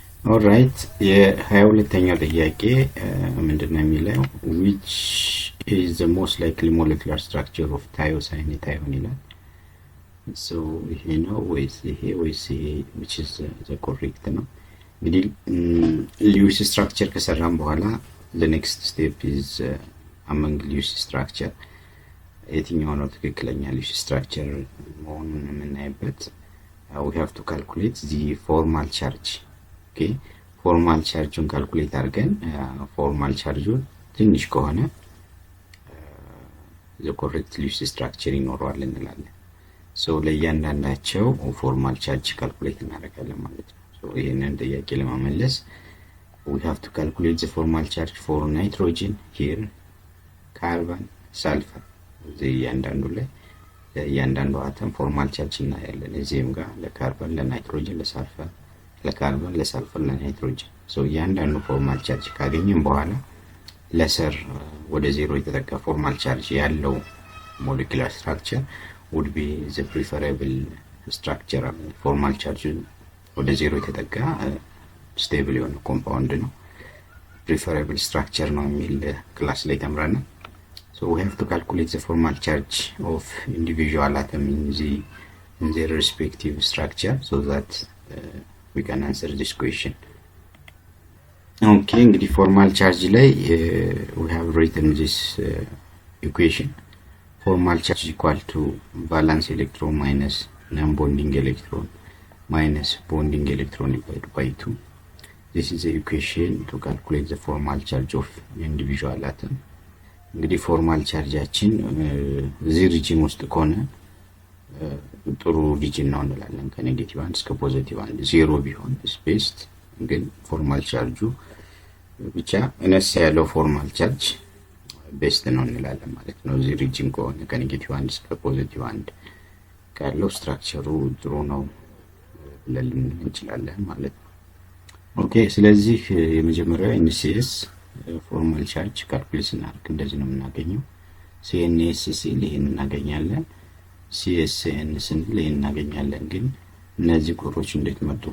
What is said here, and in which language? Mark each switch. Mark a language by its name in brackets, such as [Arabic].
[Amharic] Alright, የ22ኛው ጥያቄ ምንድነው የሚለው [English] which is the most likely molecular structure of thiocyanate [Amharic] ይላል። so ይሄ ነው ወይስ ይሄ which is the correct ነው። እንግዲህ ሊዩስ ስትራክቸር ከሰራን በኋላ the next step is among ሊዩስ ስትራክቸር የትኛው ነው ትክክለኛ ሊዩስ ስትራክቸር መሆኑን የምናይበት [English] we have to calculate the formal charge. [Amharic] ኦኬ ፎርማል ቻርጁን ካልኩሌት አድርገን ፎርማል ቻርጁ ትንሽ ከሆነ the correct ሊዩስ ስትራክቸር ይኖረዋል እንላለን። ሶ ለእያንዳንዳቸው ፎርማል ቻርጅ ካልኩሌት እናደርጋለን ማለት ነው። ሶ ይሄንን ጥያቄ ለማመለስ [English] we have to calculate the formal charge for nitrogen here, [Amharic] carbon, sulfur እያንዳንዱ ላይ ለእያንዳንዱ አተም ፎርማል ቻርጅ እናያለን። እዚህም ጋር ለካርበን፣ ለናይትሮጅን፣ ለሳልፈር፣ ለካርበን፣ ለሳልፈር፣ ለናይትሮጅን ሶ እያንዳንዱ ፎርማል ቻርጅ ካገኘን በኋላ ለሰር ወደ 0 የተጠጋ ፎርማል ቻርጅ ያለው ሞለኪውላር ስትራክቸር would be the preferable structure. ፎርማል ቻርጅ ወደ 0 የተጠጋ ስቴብል የሆነ ኮምፓውንድ ነው preferable structure ነው የሚል ክላስ ላይ ተምረናል። [English] So we have to calculate the formal charge of individual atom in their respective structure so that we can answer this question. Okay, እንግዲህ formal charge ላይ we have written this equation. Formal charge equal to valence electron minus non-bonding electron minus bonding electron divided by 2. This is the equation to calculate the formal charge of individual atom. [Amharic] እንግዲህ ፎርማል ቻርጃችን እዚህ ሪጅን ውስጥ ከሆነ ጥሩ ሪጅን ነው እንላለን። ከኔጌቲቭ 1 እስከ ፖዚቲቭ 1 0 ቢሆን ስፔስድ ግን ፎርማል ቻርጁ ብቻ እነስ ያለው ፎርማል ቻርጅ ቤስት ነው እንላለን ማለት ነው። እዚህ ሪጅን ከሆነ ከኔጌቲቭ 1 እስከ ፖዚቲቭ 1 ካለው ስትራክቸሩ ጥሩ ነው ብለን እንችላለን ማለት ነው። ኦኬ ስለዚህ የመጀመሪያው NCS ፎርማል ቻርጅ ካልኩሌት እናደርግ። እንደዚህ ነው የምናገኘው። CNS ሲል ይሄን እናገኛለን፣ CSN ስንል ይሄን እናገኛለን። ግን እነዚህ ቁጥሮች እንዴት መጡ?